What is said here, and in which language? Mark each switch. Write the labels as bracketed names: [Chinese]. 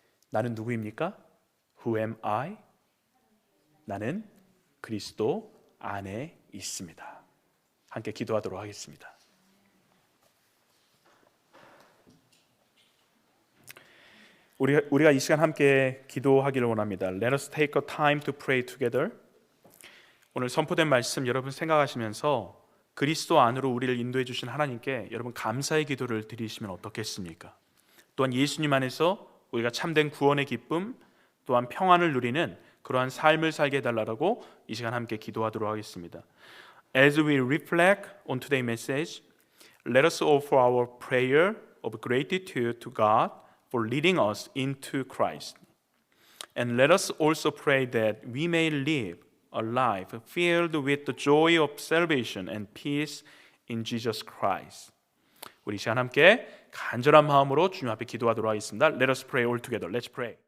[Korean] 나는 누구입니까? [English] Who am I? [Korean] 나는 그리스도 안에 있습니다. 함께 기도하도록 하겠습니다. 우리가 이 시간 함께 기도하기를 원합니다. [English] Let us take a time to pray together. [Korean] 오늘 선포된 말씀 여러분 생각하시면서 그리스도 안으로 우리를 인도해 주신 하나님께 여러분 감사의 기도를 드리시면 어떻겠습니까? 또한 예수님 안에서 우리가 참된 구원의 기쁨 또한 평안을 누리는 그러한 삶을 살게 해달라고 이 시간 함께 기도하도록 하겠습니다. [English] As we reflect on today's message, let us offer our prayer of gratitude to God for leading us into Christ. And let us also pray that we may live a life filled with the joy of salvation and peace in Jesus Christ. [Korean] 우리 시간 함께 간절한 마음으로 주님 앞에 기도하도록 하겠습니다. [English] Let us pray all together. Let's pray.